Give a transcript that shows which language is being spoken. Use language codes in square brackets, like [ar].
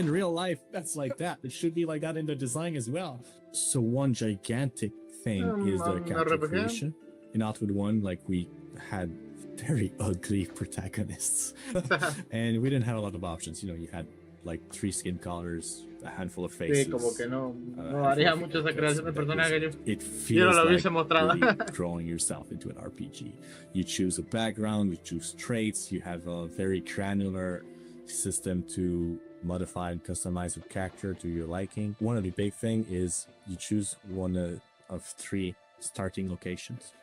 [en] In real life, that's like that. It should be like that in the design as well. So one gigantic thing is the character creation. In Outward 1, like, we had very ugly protagonists and we didn't have a lot of options. You know, you had like 3 skin colors, a handful of faces. [es] Sí, como que no haría mucho esa creación de personajes. [en] It feels like really drawing yourself into an RPG. You choose a background, you choose traits, you have a very granular system to modify and customize your character to your liking. One of the big thing is you choose one of 3 starting locations.